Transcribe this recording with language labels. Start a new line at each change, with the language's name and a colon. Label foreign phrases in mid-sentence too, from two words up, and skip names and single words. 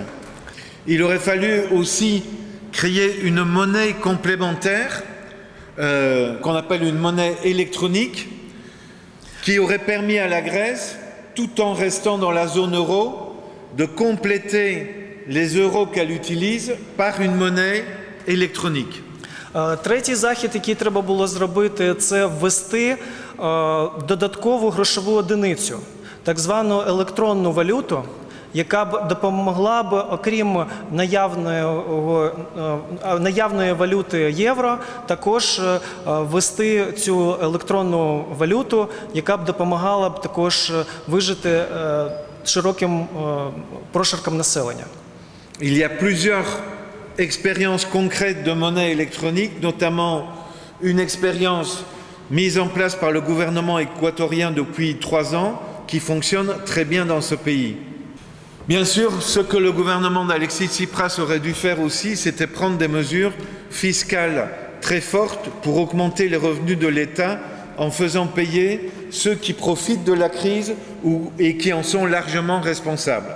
French: Il aurait fallu aussi créer une monnaie complémentaire qu'on appelle une monnaie électronique qui aurait permis à la Grèce, tout en restant dans la zone euro, de compléter les euros qu'elle utilise par une monnaie électronique.
Ukrainian: Третій захід, який треба було зробити, це ввести додаткову грошову одиницю, так звану електронну валюту, яка б допомогла б, окрім наявної валюти євро, також ввести цю електронну валюту, яка б допомагала б також вижити широким прошаркам населення.
French: Il y a plusieurs expériences concrètes de monnaie électronique, notamment une expérience mise en place par le gouvernement équatorien depuis 3 ans, qui fonctionne très bien dans ce pays. Bien sûr, ce que le gouvernement d'Alexis Tsipras aurait dû faire aussi, c'était prendre des mesures fiscales très fortes pour augmenter les revenus de l'État en faisant payer ceux qui profitent de la crise et qui en sont largement responsables.